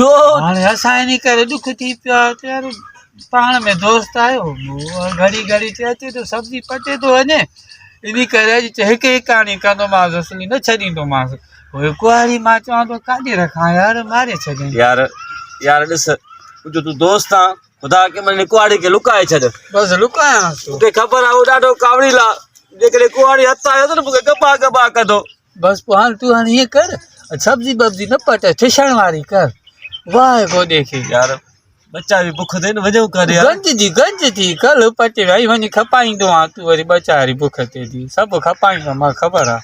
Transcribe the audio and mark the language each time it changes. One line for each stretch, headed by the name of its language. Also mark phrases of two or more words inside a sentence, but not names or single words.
Sindhi: हाणे असां इन करे ॾुख थी पियो आहे यार पाण में दोस्त आयो घड़ी घड़ी चए अचे तो सब्जी पटे थो वञे इन करे अॼु हिकु हिकाणी कंदोमांसि असली न छॾींदोमांसि पोइ कुआरी मां चवां थो काॾे रखां यार मारे छॾे यार यार ॾिस जो तूं दोस्त आहे ख़ुदा के मन कुआरी खे लुकाए छॾ बसि लुकायांसि मूंखे ख़बर आहे उहो ॾाढो कावड़ी आहे जेकॾहिं कुआरी हथ आयो त न मूंखे गबा गबा कंदो बसि पोइ हाणे तूं हाणे ईअं कर सब्जी बब्जी न पट ठिसण वारी कर वाह गोॾे खे यार बच्चा बि बुख थिए न वञो कर यार गंज थी कल पटे भाई वञी खपाईंदो आहे तूं वरी ॿचारी बुख थिए थी सभु खपाईंदो मां ख़बर आहे